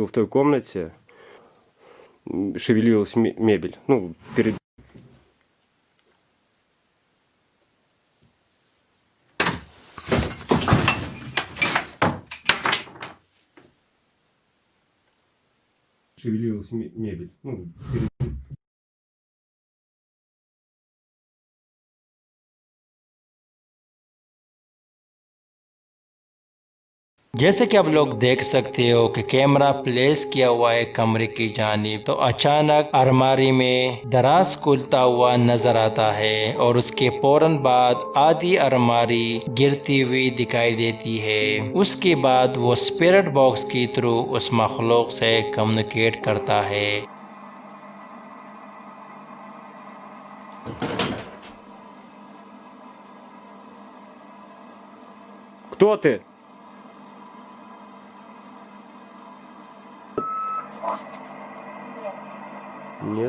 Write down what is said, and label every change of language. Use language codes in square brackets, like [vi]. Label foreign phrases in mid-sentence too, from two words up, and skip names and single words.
[ru] Когда был в той комнате, шевелилась мебель. Ну, перед... Шевелилась мебель. Ну, перед... [hi] जैसे कि आप लोग देख सकते हो कि [en] camera place [hi] किया हुआ है कमरे की जानिब, तो अचानक अलमारी में दराज खुलता हुआ नजर आता है और उसके फौरन बाद आधी अलमारी गिरती हुई दिखाई देती है। उसके बाद वो [en] spirit box [hi] के थ्रू उस मखलूक से कम्युनिकेट करता है। [ru] Кто ты? Нет.